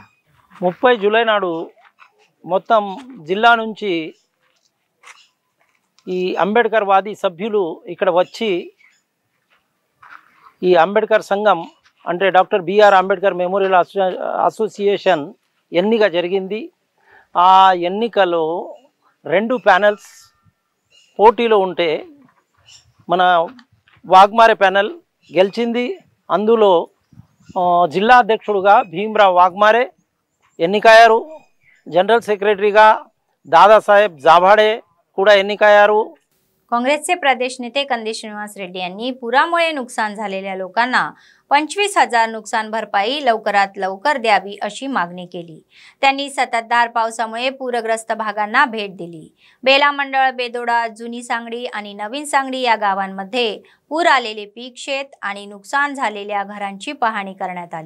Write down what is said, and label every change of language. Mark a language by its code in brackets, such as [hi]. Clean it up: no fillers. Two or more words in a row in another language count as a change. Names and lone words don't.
[te] 30 జూలై నాడు మొత్తం జిల్లా నుంచి ఈ అంబేద్కర్ వాది సభ్యులు ఇక్కడ వచ్చి ఈ అంబేద్కర్ సంఘం అంటే డాక్టర్ బిఆర్ అంబేద్కర్ మెమోరియల్ అసోసియేషన్ ఎన్నిక జరిగింది. ఆ ఎన్నికలో 2 ప్యానెల్స్ పోటీలో ఉంటే మన వాగ్మారే ప్యానెల్ గెలిచింది. అందులో జిల్లా అధ్యక్షుడుగా భీమరావ్ వాగ్మారే ఎన్నికయ్యారు. [en] General Secretaryగా [te] दादासाहेब जाभाडे కూడా ఎన్నికయ్యారు. [mr] काँग्रेसचे प्रदेश नेते कंदीश श्रीनिवास रेड्डी यांनी पुरामुळे नुकसान झालेल्या लोकांना 25,000 नुकसान भरपाई लवकरात लवकर द्यावी अशी मागणी केली. त्यांनी सततधार पावसामुळे पूरग्रस्त भागांना भेट दिली. बेला मंडळ, बेदोडा, जुनी सांगडी आणि नवीन सांगडी या गावांमध्ये पूर आलेले पीक शेत आणि नुकसान झालेल्या घरांची पाहणी करण्यात आली.